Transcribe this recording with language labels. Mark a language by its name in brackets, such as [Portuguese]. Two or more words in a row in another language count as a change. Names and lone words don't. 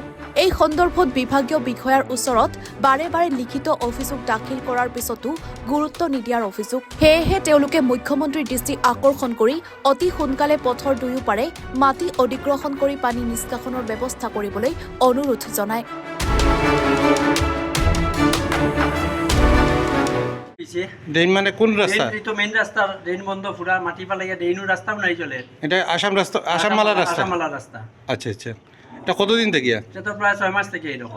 [Assamese] এই সন্দৰ্ভত বিভাগীয় বিষয়াৰ ওচৰত বাৰে বাৰে লিখিত অভিযোগ দাখিল কৰাৰ পিছতো গুৰুত্ব নিদিয়াৰ অভিযোগ। সেয়েহে তেওঁলোকে মুখ্যমন্ত্ৰীৰ দৃষ্টি আকৰ্ষণ কৰি অতি সোনকালে পথৰ দুয়োপাৰে মাটি অধিগ্ৰহণ কৰি পানী নিষ্কাশনৰ ব্যৱস্থা কৰিবলৈ অনুৰোধ জনায়। [Bangla] ড্রেন মানে কোন রাস্তা? তো মেইন রাস্তা ড্রেন বন্ধ পুরা মাটি পালাইয়া ড্রেনও রাস্তাও নাই চলে। এটা আসাম রাস্তা, আসাম মালা রাস্তা। আসাম মালা রাস্তা। আচ্ছা আচ্ছা, এটা কতদিন থেকে? এটা তো প্রায় 6 মাস থেকে এরকম।